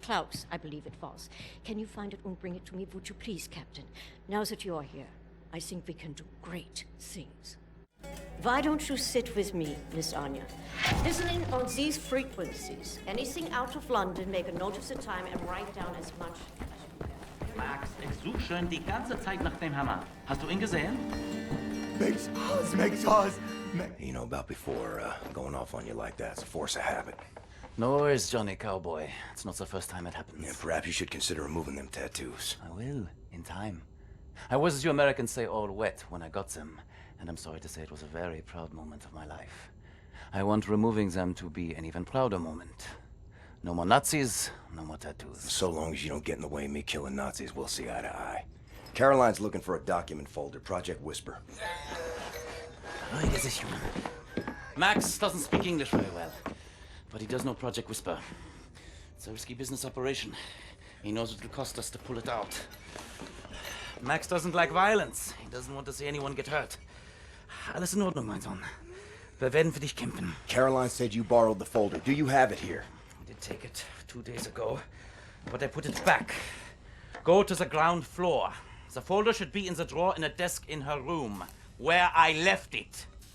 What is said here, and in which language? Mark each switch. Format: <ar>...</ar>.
<en>Klaus, I believe it was. Can you find it and bring it to me, would you please, Captain? Now that you are here, I think we can do great things. Why don't you sit with me, Miss Anya? Listening on these frequencies. Anything out of London, make a note of the time and write down as much as you can.</en> <de>Max, ich suche schon die ganze Zeit nach dem Hammer. Hast du ihn gesehen?</de> <en>Makes us. You know, about before going off on you like that, it's a force of habit. No worries, Johnny Cowboy. It's not the first time it happens. Yeah, perhaps you should consider removing them tattoos. I will, in time. I was, as you Americans say, all wet when I got them. And I'm sorry to say it was a very proud moment of my life. I want removing them to be an even prouder moment. No more Nazis, no more tattoos. So long as you don't get in the way of me killing Nazis, we'll see eye to eye. Caroline's looking for a document folder, Project Whisper. Max doesn't speak English very well, but he does know Project Whisper. It's a risky business operation. He knows it will cost us to pull it out. Max doesn't like violence. He doesn't want to see anyone get hurt.</en> <de>Alles in Ordnung, mein Sohn. Wir werden für dich kämpfen.</de> <en>Caroline said you borrowed the folder. Do you have it here? I did take it 2 days ago, but I put it back. Go to the ground floor. The folder should be in the drawer in a desk in her room, where I left it.</en>